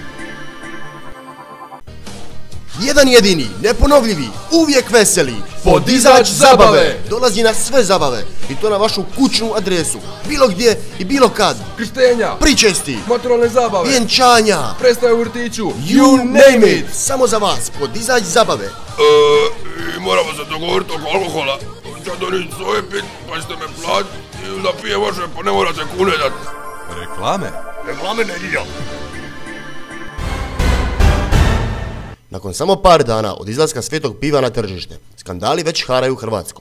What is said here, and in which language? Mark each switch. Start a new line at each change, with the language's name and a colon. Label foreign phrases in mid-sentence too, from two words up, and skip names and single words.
Croatian: Jedan jedini, neponovljivi, uvijek veseli, Podizač zabave! Dolazi na sve zabave i to na vašu kućnu adresu, bilo gdje i bilo kad. Krštenja! Pričesti, Maturalne zabave! vjenčanja, Predstave u vrtiću!
English: you name it,
Croatian: samo za vas, Podizač zabave. I moramo se dogovoriti oko alkohola. Ću doniti svoje pit, pa ćete me platiti ili da pije vaše, pa ne morate kune dati. Reklame? Reklame ne dio. Nakon samo par dana od izlaska svetog piva na tržište, skandali već haraju Hrvatskom.